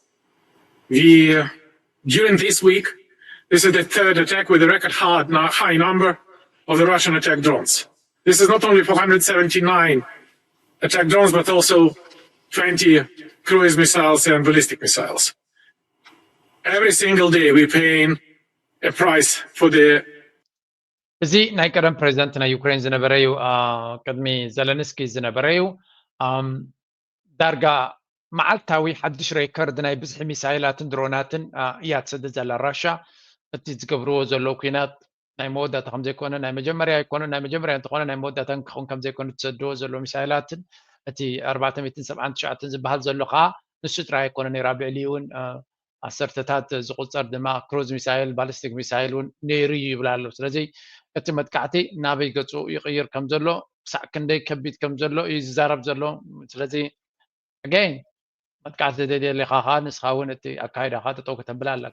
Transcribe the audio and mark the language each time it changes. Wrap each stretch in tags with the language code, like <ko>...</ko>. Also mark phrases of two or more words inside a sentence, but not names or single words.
<en>During this week, this is the third attack with a record high number of the Russian attack drones. This is not only 479 attack drones, but also 20 cruise missiles and ballistic missiles. Every single day we're paying a price for the</en> <ti>እዚ ናይ ቀደም ፕሬዚደንት ናይ ዩክሬን ዝነበረ እዩ ቅድሚ ዘለንስኪ ዝነበረ እዩ ዳርጋ መዓልታዊ ሓድሽ ሬከርድ ናይ ብዝሒ ሚሳይላትን ድሮናትን እያ ትሰድድ ዘላ ራሻ እቲ ዝገብርዎ ዘለዉ ኩናት ናይ መወዳእታ ከም ዘይኮነ ናይ መጀመርያ ኣይኮነ ናይ መጀመርያ እንተኾነ ናይ መወዳእታ ክኸውን ከም ዘይኮነ ትሰድዎ ዘሎ ሚሳይላትን እቲ 479 ዝበሃል ዘሎ ከዓ ንሱ ጥራይ ኣይኮነን ነይሩ ኣብ ልዕሊኡ እውን ኣሰርተታት ዝቁፀር ድማ ክሩዝ ሚሳይል ባሊስቲክ ሚሳይል እውን ነይሩ ይብላ ኣሎ ስለዚ እቲ መጥቃዕቲ ናበይ ገፁ ይቕይር ከም ዘሎ ክሳዕ ክንደይ ከቢድ ከም ዘሎ እዩ ዝዛረብ ዘሎ ስለዚ again መጥቃዕቲ ዘደልኻ ከዓ ንስኻ እውን እቲ ኣካይዳኻ ጠጠው ከተብላ ኣለካ</ti>